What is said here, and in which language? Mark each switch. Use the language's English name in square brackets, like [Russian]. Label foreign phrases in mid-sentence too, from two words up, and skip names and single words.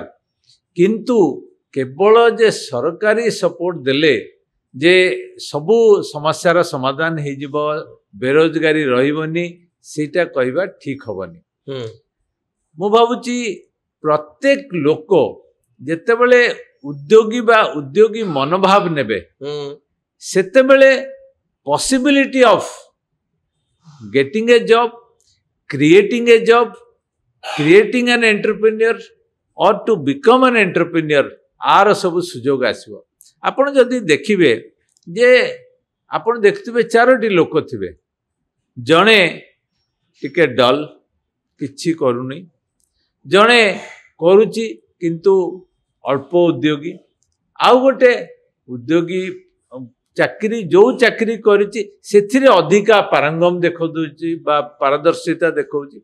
[Odia] କିନ୍ତୁ କେବଳ ଯେ ସରକାରୀ ସପୋର୍ଟ ଦେଲେ ଯେ ସବୁ ସମସ୍ୟାର ସମାଧାନ ହେଇଯିବ, ବେରୋଜଗାରୀ ରହିବନି, ସେଇଟା କହିବା ଠିକ ହବନି। ମୁଁ ଭାବୁଛି ପ୍ରତ୍ୟେକ ଲୋକ ଯେତେବେଳେ ଉଦ୍ୟୋଗୀ ବା ଉଦ୍ୟୋଗୀ ମନୋଭାବ ନେବେ, ସେତେବେଳେ [English] possibility of getting a job, creating a job, creating an entrepreneur [Odia] or to become an entrepreneur, आर ସବୁ ସୁଯୋଗ ଆସିବ। ଆପଣ ଯଦି ଦେଖିବେ ଯେ ଆପଣ ଦେଖିଥିବେ ଚାରୋଟି ଲୋକ ଥିବେ, ଜଣେ ଟିକେ ଡଲ୍, କିଛି କରୁନି, ଜଣେ କରୁଛି କିନ୍ତୁ ଅଳ୍ପ ଉଦ୍ୟୋଗୀ, ଆଉ ଗୋଟେ ଉଦ୍ୟୋଗୀ ଚାକିରି ଯେଉଁ ଚାକିରି କରିଛି ସେଥିରେ ଅଧିକା ପାରଙ୍ଗମ ଦେଖାଉଛି ବା ପାରଦର୍ଶିତା ଦେଖାଉଛି।